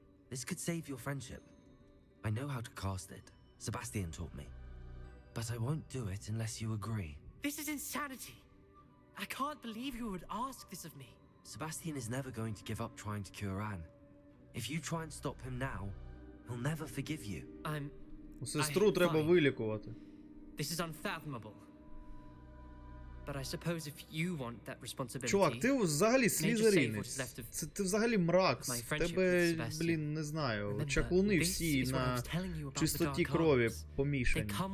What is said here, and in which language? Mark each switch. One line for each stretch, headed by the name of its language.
English: This could save your friendship. I know how to cast it. Sebast'yan taught me. But I won't do it unless you agree. This is insanity. I can't believe you would ask this of me. Sebast'yan is never going to give up trying to cure Anne. If you try and stop him now, he'll never forgive you.
Ukrainian: Сестру треба вилікувати.
English: This is unfathomable. But I suppose if you want that responsibility...
Ukrainian: Чувак, ти взагалі слізеринець. Ти взагалі мрак. Тебе, блін, не знаю, чаклуни всі на чистоті крові помішані.